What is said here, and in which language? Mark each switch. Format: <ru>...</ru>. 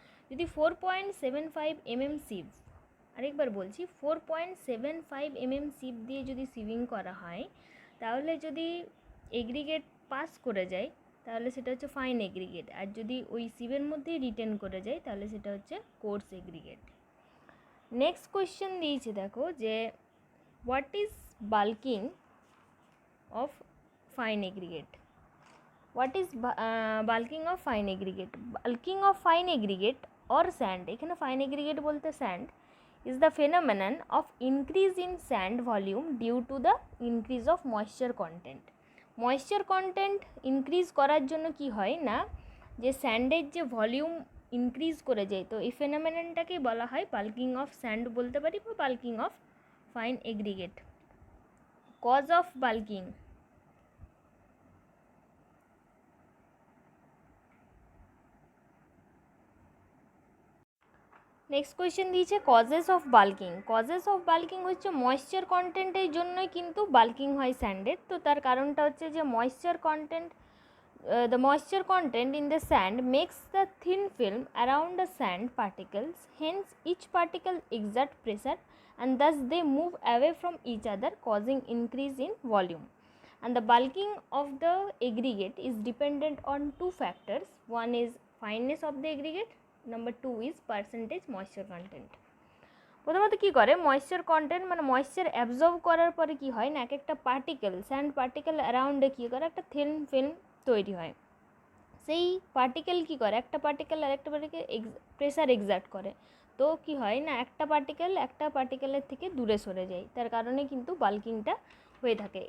<bn>যদি 4.75 mm সিভ, আরেকবার বলছি 4.75 mm সিভ দিয়ে যদি সিভিং করা হয়, তাহলে যদি এগ্রিগেট পাস করে যায় তাহলে সেটা হচ্ছে ফাইন এগ্রিগেট, আর যদি ওই সিভের মধ্যেই রিটেন করে যায় তাহলে সেটা হচ্ছে কোর্স এগ্রিগেট। নেক্সট কোয়েশ্চেন দিয়েছে, দেখো যে what is bulking of fine aggregate. What is bulking of fine aggregate.</bn> <en>bulking of fine aggregate or sand,</en> <bn>এখানে ফাইন এগ্রিগেট বলতে sand,</bn> <en>is the phenomenon of increase in sand volume due to the increase of moisture content.</en> <bn>Moisture content increase করার জন্য কি হয় না, যে স্যান্ডের যে volume increase করে যায়, তো এই ফেনোমেননটাকে বলা হয় বাল্কিং অফ স্যান্ড বলতে পারি, বা bulking of fine aggregate. Cause of bulking. Next question দিয়েছে causes of bulking. Causes of bulking হচ্ছে ময়েশ্চার কন্টেন্টের জন্যই কিন্তু বাল্কিং হয় স্যান্ডের। তো তার কারণটা হচ্ছে যে moisture content,</bn> <en>the moisture content in the sand makes the thin film around the sand particles, hence each particle exert pressure and thus they move away from each other, causing increase in volume. And the bulking of the aggregate is dependent on two factors. One is fineness of the aggregate, number two is percentage moisture content.</en> <bn>প্রথমত কী করে, moisture content মানে moisture absorb করার পরে কী হয় না, এক একটা particle, sand particle অ্যারাউন্ডে কী করে একটা থিন ফিল্ম তৈরি হয়। সেই পার্টিকেল কী করে, একটা পার্টিকেল আর একটা পার্টিকেল প্রেসার এক্সার্ট করে, তো কি হয় না একটা পার্টিকেলের থেকে দূরে সরে যায়, তার কারণে কিন্তু বাল্কিংটা হয়ে থাকে।</bn>